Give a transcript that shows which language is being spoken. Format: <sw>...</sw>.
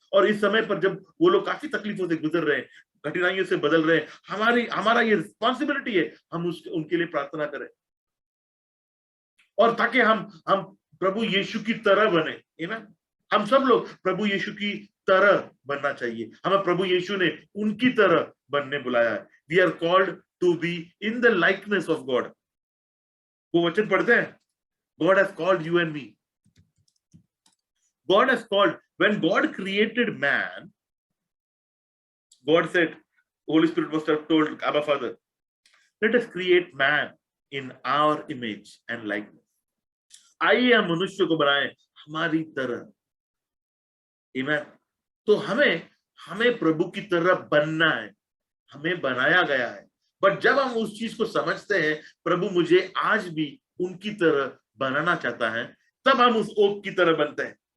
<hi>और इस समय पर जब वो लोग काफी तकलीफों से गुजर रहे हैं, कठिनाइयों से बदल रहे हैं, हमारा ये रिस्पॉन्सिबिलिटी है हम उनके लिए प्रार्थना करें, और ताकि हम प्रभु यीशु की तरह बने। आमीन। हम सब लोग प्रभु यीशु की तरह बनना चाहिए। हमें प्रभु यीशु ने उनकी तरह बनने बुलाया है।</hi> <en>We are called to be in the likeness of God.</en> <hi>वो वचन पढ़ते हैं,</hi> <en>God has called you and me. God has called. When God created man, God said, Holy Spirit must have told Abba Father, let us create man in our image and likeness.</en> <hi>आइए हम मनुष्य को बनाएं हमारी तरह.</hi> <en>Amen.</en> <hi>तो हमें प्रभु की तरह बनना है. हमें बनाया गया है. बट जब हम उस चीज को समझते हैं, प्रभु मुझे आज भी उनकी तरह बनाना चाहता है, तब हम उस ओक की तरह बनते हैं.</hi>